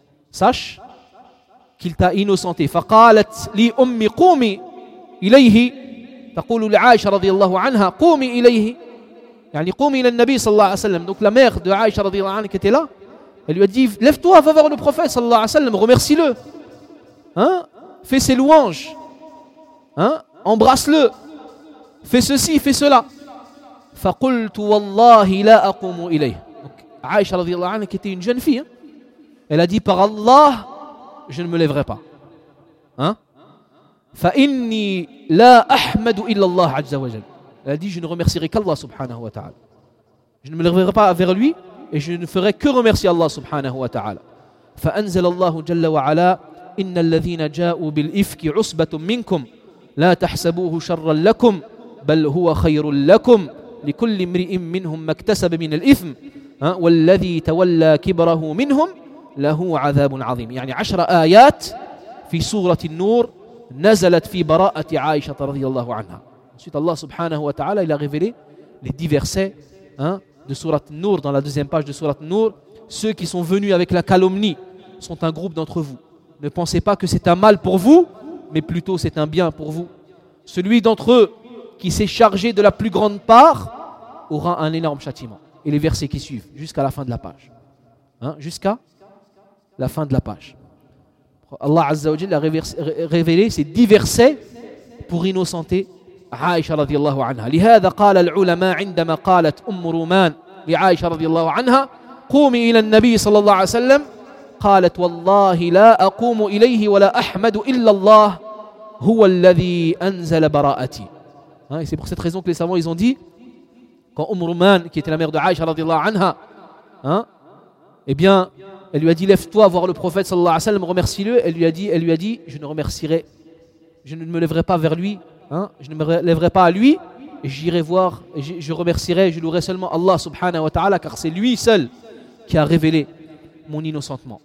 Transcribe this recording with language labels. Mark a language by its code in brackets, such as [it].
[fr] Sache qu'il t'a innocenté. [ar] فَقَالَتْ لِي أُمِّ قُومِ إِلَيْهِ تقول لعائشة رضي الله عنها قومي إليه، يعني قومي إلى النبي صلى الله عليه وسلم. [fr] دونك لا مير دو عائشة رضي الله عنها كانت là، elle lui a dit lève-toi va voir le prophète صلى الله عليه وسلم، remercie-le، hein، fais ses louanges، hein، embrasse-le، fais ceci fais cela. [ar] فقلت والله لا أقوم إليه. عائشة رضي الله عنها كانت [fr] une jeune fille، elle a dit par Allah je ne me lèverai pas، hein، [ar] فإني لا أحمد إلا الله عز وجل. [fr] Elle a dit je ne remercierai qu'Allah subhanahu wa ta'ala. Je ne me lèverai pas vers lui et je ne ferai que remercier Allah subhanahu wa ta'ala. [ar] فأنزل الله جل وعلا إن الذين جاءوا بالإفك عصبة منكم لا تحسبوه شرا لكم بل هو خير لكم لكل امرئ منهم ما اكتسب من الإثم والذي تولى كبره منهم له عذاب عظيم. يعني 10 آيات في سورة النور نزلت في براءة عائشة رضي الله عنها. [fr] Ensuite Allah subhanahu wa ta'ala il a révélé les 10 versets de sourate An-Nur, dans la deuxième page de sourate An-Nur. Ceux qui sont venus avec la calomnie sont un groupe d'entre vous. Ne pensez pas que c'est un mal pour vous, mais plutôt c'est un bien pour vous. Celui d'entre eux qui s'est chargé de la plus grande part aura un énorme châtiment. Et les versets qui suivent jusqu'à la fin de la page. Jusqu'à la fin de la page. Allah Azza wa Jalla a révélé ces 10 versets pour innocenter عائشة رضي الله عنها. [ar] لهذا قال العلماء عندما قالت أم رومان لعائشة رضي الله عنها قومي إلى النبي صلى الله عليه وسلم، قالت والله لا أقوم إليه ولا أحمد إلا الله هو الذي أنزل براءتي. [fr] C'est pour cette raison que les savants ils ont dit quand أم رومان qui était la mère de عائشة رضي الله عنها eh bien elle lui a dit lève-toi voir le prophète صلى الله عليه وسلم remercie-le. Elle lui a dit je ne me lèverai pas vers lui. Je ne me lèverai pas à lui, j'irai voir, je remercierai, je louerai seulement Allah subhanahu wa ta'ala, car c'est lui seul qui a révélé mon innocentement.